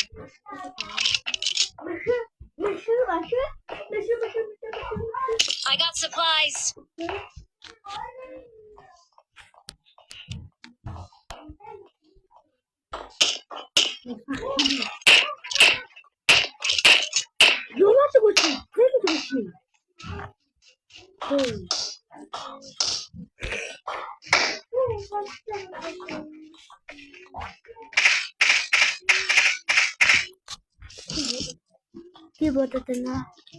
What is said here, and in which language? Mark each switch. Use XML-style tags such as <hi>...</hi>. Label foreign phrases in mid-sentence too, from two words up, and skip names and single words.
<en>I got supplies.</en> <ko>영화 찍었지. 되게 좋지. 이게 뭐다 되나?</ko>